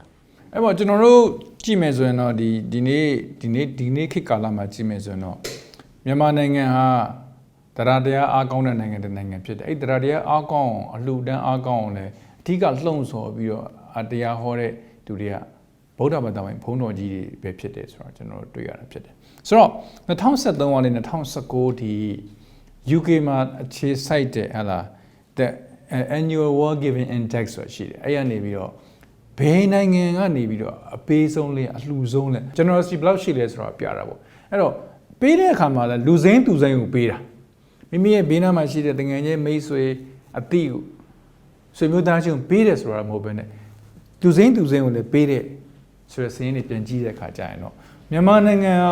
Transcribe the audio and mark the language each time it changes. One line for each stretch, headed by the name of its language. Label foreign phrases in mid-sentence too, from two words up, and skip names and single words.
Burmese: အဲ့ပေါ့ကျွန်တော်တို့ကြည့်မယ်ဆိုရင်တော့ဒီနေ့ခေတ်ကာလမှာကြည့်မယ်ဆိုရင်တော့မြန်မာနိုင်ငံဟာတရားတရားအားကောင်းတဲ့နိုင်ငံတစ်နိုင်ငံဖြစ်တယ်အဲ့တရားတရားအားကောင်းအောင်အလှူဒန်းအားကောင်းအောင်လည်းအဓိကလှုံ့ဆော်ပြီးတော့တရားဟောတဲ့သူတွေကဗုဒ္ဓဘာသာဝင်ဘုန်းတော်ကြီးတွေပဲဖြစ် တယ်ဆိုတော့ကျွန်တော်တို့တွေ့ရတာဖြစ်တယ်ဆိုတော့2013ကနေ2019ဒီ UK မှာအခြေစိုက်တဲ့ဟလာ
English: the annual world giving index
Burmese: ဆိုရှိတယ်အဲ့ရနေပြီးတော့ဘယ်နိုင်ငံကနေပြီးတော့အပေးဆုံးလဲအလှူဆုံးလဲ generosity ဘယ် လောက်ရှိလဲဆိုတော့ပြတာပေါ့အဲ့တော့ပေးတဲ့အခါမှာလဲလူစိမ်းသူစိမ်းကိုပေးတာမိမိရဲ့ဘေးနားမှာရှိတဲ့တငယ်ချင်းမိတ်ဆွေအတိကိုဆွေမျိုး သားချင်းပေးတယ်ဆိုတာမဟုတ်ဘဲနဲ့လူစိမ်းကိုလည်းပေးတဲ့ဆိုတဲ့စင်းတွေပြန်ကြည့်တဲ့အခါကျရင်တော့မြန်မာနိုင်ငံက